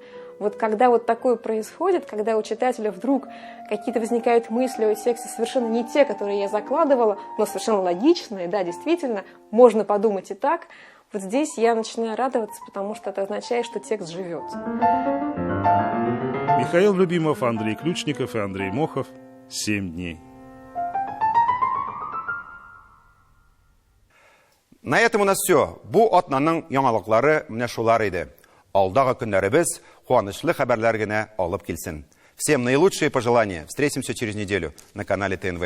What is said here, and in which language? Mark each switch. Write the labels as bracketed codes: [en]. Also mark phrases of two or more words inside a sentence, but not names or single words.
[ru] Вот когда вот такое происходит, когда у читателя вдруг какие-то возникают мысли о тексте совершенно не те, которые я закладывала, но совершенно логичные, да, действительно, можно подумать и так, вот здесь я начинаю радоваться, потому что это означает, что текст живет. Михаил Любимов, Андрей Ключников и Андрей Мохов. 7 дней. На этом у нас все. [tt] Бу атнаның яңалыклары менә шулар иде. Алдагы көннәребез куанычлы хәбәрләр генә алып килсен. [ru] Всем наилучшие пожелания. Встретимся через неделю на канале ТНВ.